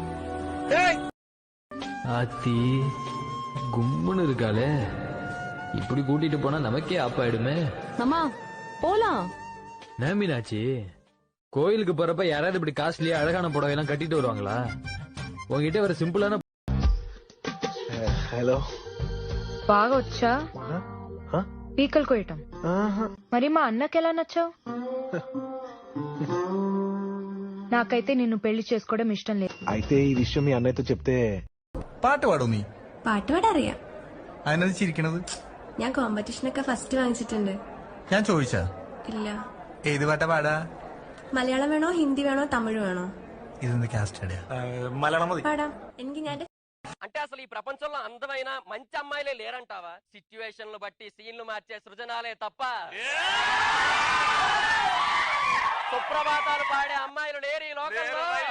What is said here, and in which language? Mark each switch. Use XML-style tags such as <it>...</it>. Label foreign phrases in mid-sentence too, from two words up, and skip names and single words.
<ta>ஆத்தி கும்முன்னு இருக்காளே, இப்படி கூட்டிட்டு போனா நமக்கே ஆப்பாயிடுமே. மாமா போலாம். மீனாட்சி, கோயிலுக்கு போறப்ப யாராவது இப்படி காஸ்ட்லியா அழகான புடவை எல்லாம் கட்டிட்டு வருவாங்களா? உங்ககிட்ட ஒரு சிம்பிளான.</ta> <te>హలో బాగా వచ్చా? పీకలు కోయటం. మరి మా అన్నకి ఎలా నచ్చావు? నాకైతే నిన్ను పెళ్లి చేసుకోవడం ఇష్టం లేదు. అయితే ఈ విషయం మీ అన్నయ్యతో చెప్తే.</te> <ml>പാട്ട് പാടോ നീ? പാട്ട് പാടറിയാം. അതിനത് ചിരിക്കണത്? ഞാൻ കോമ്പറ്റീഷനൊക്കെ ഫസ്റ്റ് വാങ്ങിച്ചിട്ടുണ്ട്. ഞാൻ ചോദിച്ചാ? ഇല്ല. ഏത് പാട്ടാ പാടാ? മലയാളം വേണോ ഹിന്ദി വേണോ തമിഴ് വേണോ? ഇതെന്ത് കാസ്റ്റ് മലയാളം മതി. പാടാം. എനിക്ക് ഞാൻ</ml> <te>అంటే అసలు ఈ ప్రపంచంలో అందమైన మంచి అమ్మాయిలే లేరంటావా? సిచ్యువేషన్లు బట్టి సీన్లు మార్చే సృజనాలే తప్ప సుప్రభాతాలు పాడే అమ్మాయిలు లేరు ఈ లోకంలో.</te>